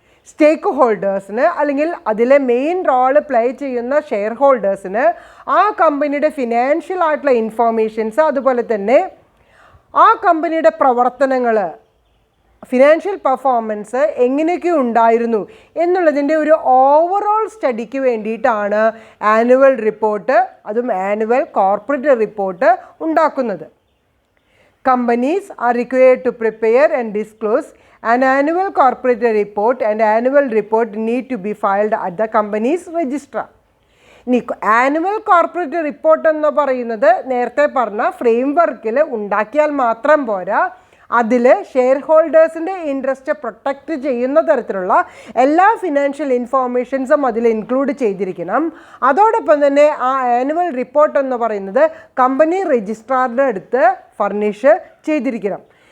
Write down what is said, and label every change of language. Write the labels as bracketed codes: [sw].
[ml] സ്റ്റേക്ക് ഹോൾഡേഴ്സിന്, അല്ലെങ്കിൽ അതിലെ main role play ചെയ്യുന്ന ഷെയർ ഹോൾഡേഴ്സിന് ആ കമ്പനിയുടെ ഫിനാൻഷ്യൽ ആയിട്ടുള്ള ഇൻഫോർമേഷൻസ്, അതുപോലെ തന്നെ ആ കമ്പനിയുടെ പ്രവർത്തനങ്ങൾ, ഫിനാൻഷ്യൽ പെർഫോമൻസ് എങ്ങനെയൊക്കെ ഉണ്ടായിരുന്നു എന്നുള്ളതിൻ്റെ ഒരു ഓവറോൾ സ്റ്റഡിക്ക് വേണ്ടിയിട്ടാണ് ആനുവൽ റിപ്പോർട്ട്, അതും ആനുവൽ കോർപ്പറേറ്റ് റിപ്പോർട്ട് ഉണ്ടാക്കുന്നത്. [en] Companies are required to prepare and disclose an annual corporate report, and annual report need to be filed at the company's registrar. [ml] ഇനി ആനുവൽ കോർപ്പറേറ്റ് റിപ്പോർട്ട് എന്ന് പറയുന്നത് നേരത്തെ പറഞ്ഞ ഫ്രെയിംവർക്കിൽ ഉണ്ടാക്കിയാൽ മാത്രം പോരാ, അതിൽ ഷെയർ ഹോൾഡേഴ്സിൻ്റെ ഇൻട്രസ്റ്റ് പ്രൊട്ടക്റ്റ് ചെയ്യുന്ന തരത്തിലുള്ള എല്ലാ ഫിനാൻഷ്യൽ ഇൻഫോർമേഷൻസും അതിൽ ഇൻക്ലൂഡ് ചെയ്തിരിക്കണം. അതോടൊപ്പം തന്നെ ആ ആനുവൽ റിപ്പോർട്ട് എന്ന് പറയുന്നത് കമ്പനി രജിസ്ട്രാറുടെ അടുത്ത് ഫർണിഷ് ചെയ്തിരിക്കണം.